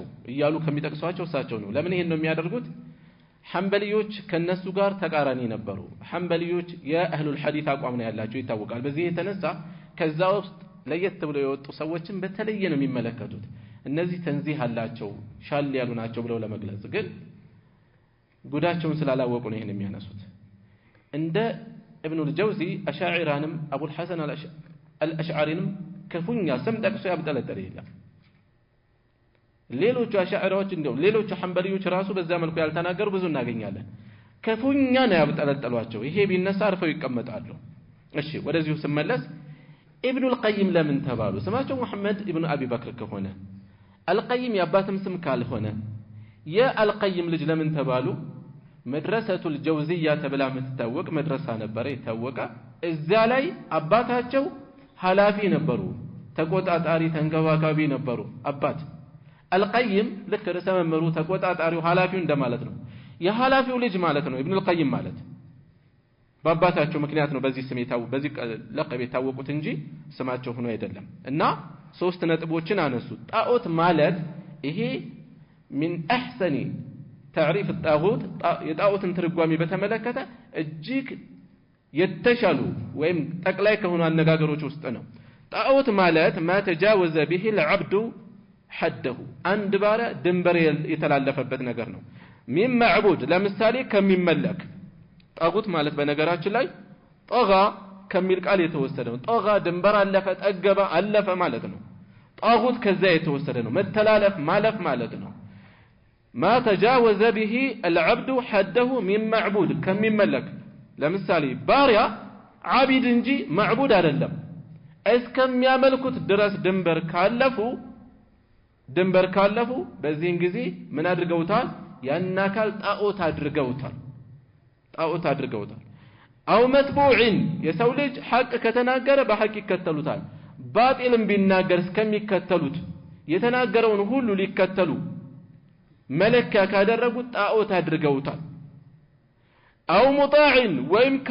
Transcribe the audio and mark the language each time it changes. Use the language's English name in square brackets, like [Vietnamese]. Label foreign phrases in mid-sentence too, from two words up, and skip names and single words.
[Amharic] ይያሉ ከሚጠቅሷቸው እሳቸው ነው ለምን ይሄን ነው የሚያደርጉት ሐንበሊዮች ከነሱ ጋር ተቃራኒ ነበሩ ሐንበሊዮች የአህሉል ሐዲስ አቋም ነው ያላቸው ይታወቃል በዚህ የተነሳ ከዛ ውስጥ ለየት ብለው የወጡ ሰዎችን በተለየ ነው የሚመለከቱት እነዚህ ተንዚህ አላቸው ሻል ያሉ ናቸው ብለው ለመግለጽ ግን ጉዳቸውን ስላላወቁ ነው ይሄን የሚያነሱት እንደ ابن الجوزي አሻዒራንም አቡል ሐሰን አልአሽዓሪንም ከፉኛ ስም ጠቅሶ ያብጠለጠለ የለም ሌሎቹ አሻዒራዎች እንደው ሌሎቹ ሐንበሊዮች ራሱ በዛ መልኩ ያልተናገሩ ብዙ እናገኛለን ከፉኛ ነው ያብጠለጠሏቸው ይሄ ቢነሳ አርፈው ይቀመጣሉ እሺ ወደዚሁ ስመለስ ابن القيم ለምን ተባሉ ስማቸው መሐመድ ኢብኑ አቢ በክር ከሆነ القيم ያባተም ስም ካልሆነ የአልቀይም ልጅ ለምን ተባሉ መድረሰቱል ጀውዚያ ተብላ የምትታወቅ መድረሳ ነበር የታወቀ እዛ ላይ አባታቸው ሐላፊ ነበሩ ተቆጣጣሪ ተንከባካቢ ነበሩ አባት አልቀይም ልክ ርዕሰ መምህሩ ተቆጣጣሪው ሐላፊው እንደማለት ነው የሐላፊው ልጅ ማለት ነው ኢብኑ አልቀይም ማለት በአባታቸው ምክንያት ነው በዚህ ስም በዚህ ለቀብ የታወቁት እንጂ ስማቸው ሆኖ አይደለም እና ሶስት ነጥቦችን አነሱ ጣዖት ማለት ይሄ [Arabic] من احسن تعريف الطاغوت [Amharic] የጣዖትን ትርጓሜ በተመለከተ እጅግ የተሻሉ ወይም ጠቅላይ ከሆኑ አነጋገሮች ውስጥ ነው ጣዖት ማለት [Arabic] ما تجاوز به العبد حده [Amharic] አንድ ባሪያ ድንበር የተላለፈበት ነገር ነው [Arabic] من معبود [Amharic] ለምሳሌ ከሚመለክ ጣጉት ማለት በነገራችን ላይ ጠጋ ከሚል ቃል የተወሰደ ነው። ጠጋ ድንበር አለፈ፣ ጠገበ፣ አለፈ ማለት ነው። ጣጉት ከዛ የተወሰደ ነው። መተላለፍ ማለፍ ማለት ነው። [Arabic] ما تجاوز به العبد حده من معبود [Amharic] ከሚመለክ ለምሳሌ ባሪያ ዓቢድ እንጂ ማዕቡድ አይደለም እስከሚያመልኩት ድረስ ድንበር ካለፉ በዚህን ጊዜ ምን አድርገውታል? ያን አካል ጣዖት አድርገውታል። [Arabic] أو متبوع [Amharic] የሰው ልጅ ሐቅ ከተናገረ በሐቅ ይከተሉታል። ባጢልም ቢናገር እስከሚከተሉት የተናገረውን ሁሉ ሊከተሉ መለኪያ ካደረጉት ጣዖት አድርገውታል። [Arabic] أو مطاع [Amharic] ወይም